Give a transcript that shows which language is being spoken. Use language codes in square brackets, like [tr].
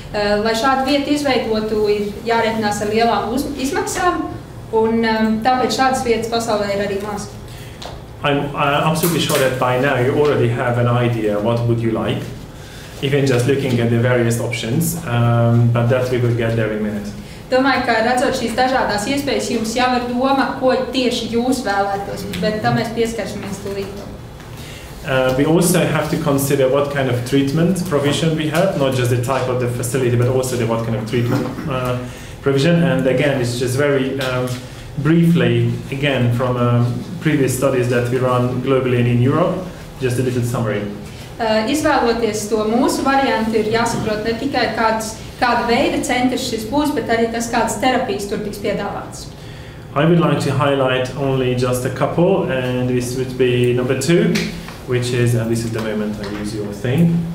[lv] Lai šādu vietu izveidotu, ir jārēķinās ar lielām izmaksām, un tāpēc šādas vietas pasaulē ir arī maz. [en] I'm absolutely sure that by now you already have an idea what would you like, even just looking at the various options, but that we will get there in a minute. [lv] Domāju, ka redzot šīs dažādās iespējas, jums jau ir doma, ko tieši jūs vēlētos, bet tam mēs pieskarsimies tūlīt. [en] We also have to consider what kind of treatment provision we have, not just the type of the facility, but also what kind of treatment provision. And again, it's just very briefly, again, from previous studies that we run globally and in Europe, just a little summary. [lv] Izvēloties to mūsu variantu, ir jāsaprot ne tikai kādas kāda veida centrs šis būs, bet arī tas, kādas terapijas tur tiks piedāvātas. [en] I would like to highlight only just a couple, and this would be number 2, which is, and this is the moment I use your thing.